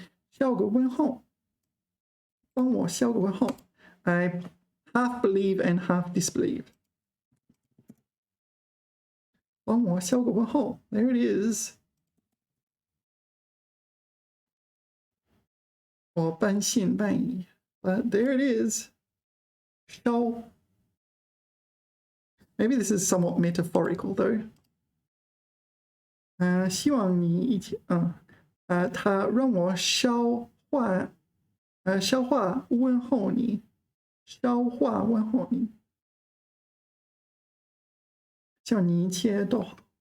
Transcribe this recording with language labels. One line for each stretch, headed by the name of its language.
Chinese: 捎个问候，帮我捎个问候。
English: I half believe and half disbelieve.
Chinese: 帮我捎个问候。
English: There it is.
Chinese: 我半信半疑。
English: But there it is.
Chinese: 捎。
English: Maybe this is somewhat metaphorical though.
Chinese: 希望你一起，他让我消化问候你，消化问候你，希望你一切都好。